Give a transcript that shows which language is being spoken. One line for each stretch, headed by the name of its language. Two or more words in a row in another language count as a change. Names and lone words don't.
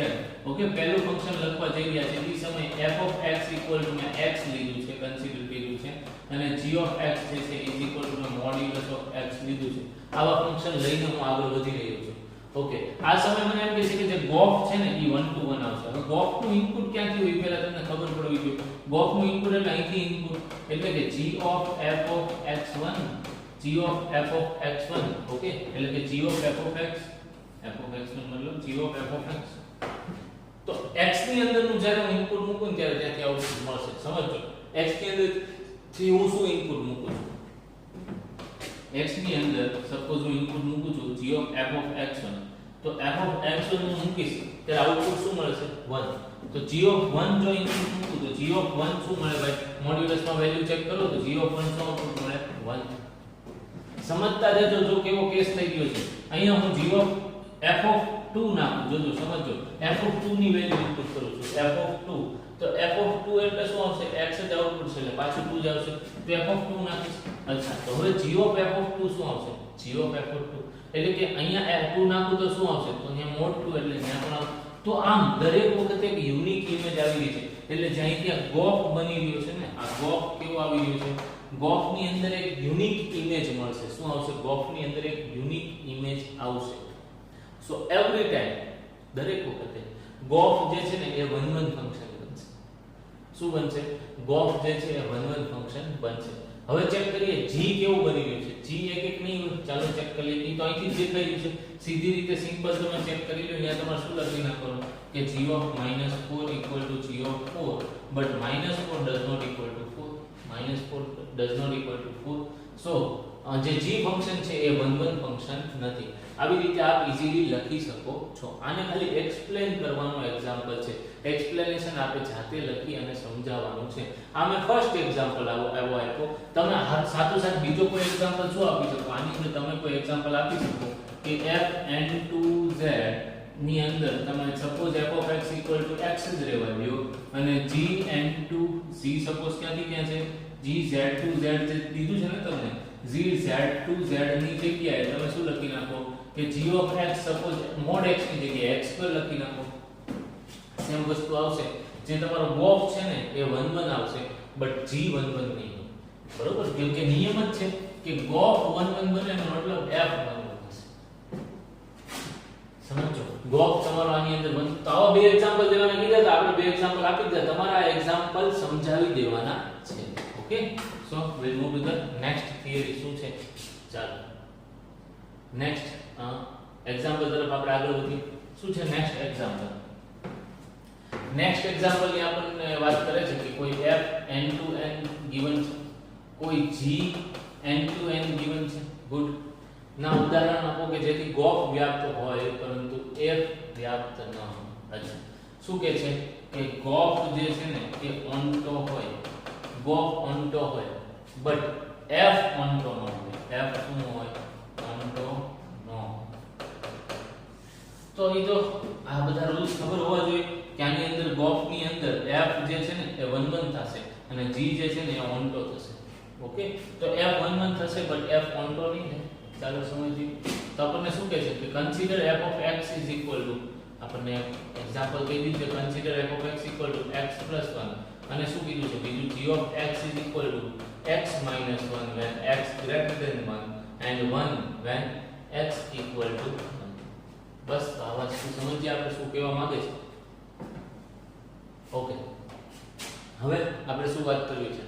Gujarati: ઓકે, પહેલું ફંક્શન લખવા જઈ રહ્યા છે એ સમયે
English: f of x
Gujarati: મેં x લીધું છે, કન્સિડર કર્યું છે, અને
English: g of x
Gujarati: જે છે મેં
English: modulus of x
Gujarati: લીધું છે. આવા ફંક્શન લઈને હું આગળ વધી રહ્યો છું. ઓકે, આ સમય મને એમ કહે છે કે જે ગોફ છે ને એ 1 to 1 આવશે. હવે ગોફ નું ઇનપુટ ક્યાંથી હોય પહેલા તમને ખબર પડવી જોઈએ. ગોફ નું ઇનપુટ એટલે અહીંથી ઇનપુટ, એટલે કે
English: g of f of x1, g of f of x1.
Gujarati: ઓકે, એટલે કે
English: g of f of x
Gujarati: મતલબ
English: g of f of x.
Gujarati: તો x ની અંદરનું જ્યારે હું ઇનપુટ મૂકું ત્યારે ત્યાંથી આઉટપુટ મળશે. સમજો, x ની અંદર થી હું શું ઇનપુટ મૂકું છું, x ની અંદર સપોઝ હું ઇનપુટ મૂકું છું
English: g of f of x1,
Gujarati: તો
English: f of x1
Gujarati: હું મૂકીશ ત્યારે આઉટપુટ શું મળશે 1. તો
English: g of 1
Gujarati: જો ઇનપુટ મૂકું તો
English: g of 1
Gujarati: શું મળે ભાઈ, મોડ્યુલસમાં વેલ્યુ ચેક કરો તો
English: g of 1
Gujarati: શું આઉટપુટ મળે 1. સમજતા જજો જો કેવો કેસ થઈ ગયો છે. અહીંયા હું
English: g of f of 2
Gujarati: નાખું, જોજો સમજો,
English: f of 2
Gujarati: ની વેલ્યુ ઇનપુટ કરું છું,
English: f of 2,
Gujarati: તો
English: f of 2
Gujarati: એટલે શું આવશે, x જ આઉટપુટ છે એટલે પાછું 2 જ આવશે, તો
English: f of 2
Gujarati: નાખીશ. અચ્છા, તો હવે
English: g of f of 2
Gujarati: શું આવશે,
English: g of f of 2
Gujarati: એટલે કે અહીંયા 2 નાખું તો શું આવશે, તો અહીંયા મોડ 2 એટલે અહીંયા પણ આવશે. તો આમ દરેક વખતે એક
English: unique image
Gujarati: આવી રહી છે, એટલે જ્યાં ત્યાં ગોફ બની રહ્યો છે ને, આ ગોફ કેવો આવી રહ્યો છે, ગોફ ની અંદર એક
English: unique image
Gujarati: મળશે. શું આવશે, ગોફ ની અંદર એક
English: unique image
Gujarati: આવશે.
English: so every time
Gujarati: દરેક વખતે ગોફ જે છે ને એ 1 1 ફંક્શન બનશે. શું બનશે, ગોફ જે છે એ 1 1 ફંક્શન બનશે. હવે ચેક કરીએ g કેવું બની રહ્યું છે. g એક એક નહીં હોય, ચાલો ચેક કરી લઈએ. તો અહીંથી જે થઈ રહ્યું છે સીધી રીતે સિમ્પલ તમે ચેક કરી લો. અહીંયા તમારે શું લખી નાખવાનું કે
English: g of -4 equal to g of 4, but -4 does not equal to 4, -4 does not equal to 4.
Gujarati: સો જે g ફંક્શન છે એ 1 1 ફંક્શન નથી. આવી રીતે આપ ઈઝીલી લખી શકો છો. આને ખાલી એક્સપ્લેન કરવાનો એક્ઝામ્પલ છે. એક્સપ્લેનેશન આપણે જાતે લખી અને સમજાવવાનું છે. આ મેં
English: first example
Gujarati: આપ્યો. તમે સાથોસાથ બીજો કોઈ એક્ઝામ્પલ શું આપી શકો, આની અંદર તમે કોઈ એક્ઝામ્પલ આપી શકો કે
English: fn to z
Gujarati: ની અંદર તમે સપોઝ
English: f of x x
Gujarati: જ રહેવા દો અને
English: gn to z
Gujarati: સપોઝ ક્યાંથી ક્યાં છે,
English: gz to z
Gujarati: જે દીધું છે ને તમને,
English: gz to z
Gujarati: ની જગ્યાએ તમે શું લખી નાખો કે
English: g of x
Gujarati: સપોઝ
English: mod x
Gujarati: ની જગ્યાએ x2 લખી નાખો. સેમ વસ્તુ આવશે. જે તમારો ગોફ છે ને એ 1 1 આવશે, બટ g 1 1 નહીં. બરોબર, કેમ કે નિયમ જ છે કે ગોફ 1 1 બને એનો મતલબ f 1 1 થશે. સમજો ગોફ તમારો આની અંદર બન તો આવા બે એક્ઝામ્પલ દેવાના કીધા તો આપણે બે એક્ઝામ્પલ આપી દીધા, તમારે આ એક્ઝામ્પલ સમજાવી દેવાના છે.
English: okay, so we'll move to the next theory.
Gujarati: શું છે? ચાલો
English: next example
Gujarati: તરફ આપણે આગળ વધીએ. શું છે
English: next example? next example
Gujarati: ની આપણને વાત કરે છે કે કોઈ
English: f n to n given
Gujarati: છે, કોઈ
English: g n to n given
Gujarati: છે. ગુડ. ના ઉદાહરણ આપો કે જેથી ગોફ વ્યાપ્ત હોય પરંતુ f વ્યાપ્ત ન હોય. અચ્છા, શું કે છે કે ગોફ જે છે ને એ ઓન્ટો હોય, ગોફ ઓન્ટો હોય, બટ f ઓન્ટો ન હોય. f શું હોય? ઓન્ટો ન હોય. તો એ તો આ બધા રૂલ્સ ખબર હોવા જોઈએ કે આની અંદર ગોફ ની અંદર f જે છે ને એ 1 1 થશે અને g જે છે ને એ ઓન્ટો થશે. ઓકે, તો f 1 1 થશે બટ f ઓન્ટો નહીં થાય. ચાલો સમજીએ. તો આપણને શું કહે છે કે
English: consider f of x is equal to,
Gujarati: આપણને એક્ઝામ્પલ કહી દીધું કે
English: કન્સિડર f of x equal to x plus 1
Gujarati: અને શું કીધું છે બીજું
English: g of x is equal to x minus 1 when x greater than 1 and 1 when x equal to 1.
Gujarati: બસ આવા શું સમજીએ આપણે શું કહેવા માંગે છે. ઓકે, હવે આપણે શું વાત કરવી છે?